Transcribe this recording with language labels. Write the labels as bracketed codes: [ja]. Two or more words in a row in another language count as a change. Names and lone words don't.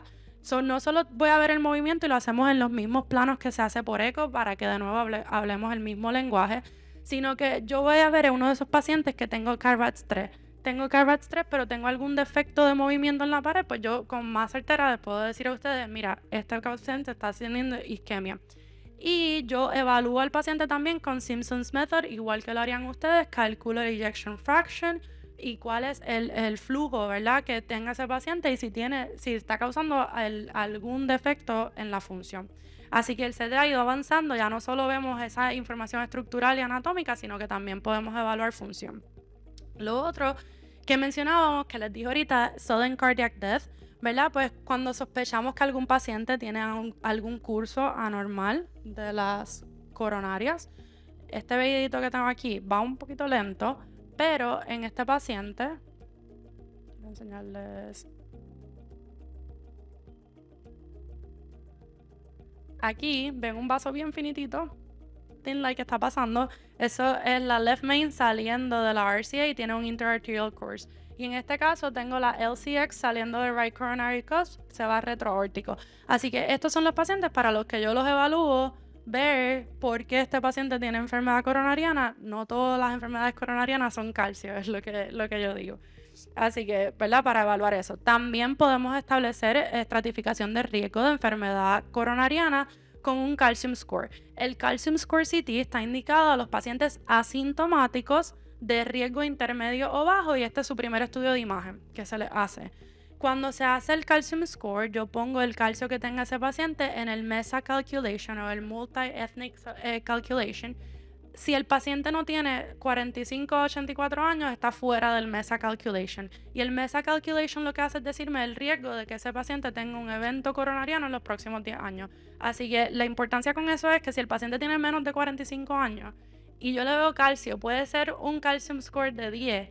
[es] No solo voy a ver el movimiento y lo hacemos en los mismos planos que se hace por eco para que de nuevo hablemos el mismo lenguaje, sino que yo voy a ver en uno de esos pacientes que tengo CARBATS 3. tengo CARBATS 3, pero tengo algún defecto de movimiento en la pared, pues yo con más certeza les puedo decir a ustedes, mira, este paciente está teniendo isquemia. Y yo evalúo al paciente también con Simpson's Method, igual que lo harían ustedes, calculo el [en] ejection fraction [es] y cuál es el flujo, ¿verdad?, que tenga ese paciente y si está causando algún defecto en la función. Así que el CT ha ido avanzando, ya no solo vemos esa información estructural y anatómica, sino que también podemos evaluar función. Lo otro que mencionábamos, que les dije ahorita, [en] sudden cardiac death, [es] ¿verdad? Pues cuando sospechamos que algún paciente tiene algún curso anormal de las coronarias. Este videito que tengo aquí va un poquito lento, pero en este paciente, voy a enseñarles. Aquí ven un vaso bien finitito, [en] thin light, [es] que está pasando. Eso es la [en] left main [es] saliendo de la RCA y tiene un [en] interarterial course. [es] Y en este caso tengo la LCX saliendo del [en] right coronary cusp, [es] se va retroórtico. Así que estos son los pacientes para los que yo los evalúo, ver por qué este paciente tiene enfermedad coronariana. No todas las enfermedades coronarianas son calcio, es lo que yo digo. Así que, ¿verdad?, para evaluar eso. También podemos establecer estratificación de riesgo de enfermedad coronariana con un [en] calcium score. [es] El [en] calcium score CT [es] está indicado a los pacientes asintomáticos de riesgo intermedio o bajo, y este es su primer estudio de imagen que se le hace. Cuando se hace el [en] calcium score, [es] yo pongo el calcio que tenga ese paciente en el MESA calculation o el [en] multi-ethnic calculation. [es] Si el paciente no tiene 45 o 84 años, está fuera del MESA calculation. Y el MESA calculation lo que hace es decirme el riesgo de que ese paciente tenga un evento coronariano en los próximos 10 años. Así que la importancia con eso es que si el paciente tiene menos de 45 años y yo le veo calcio, puede ser un [en] calcium score [es] de 10.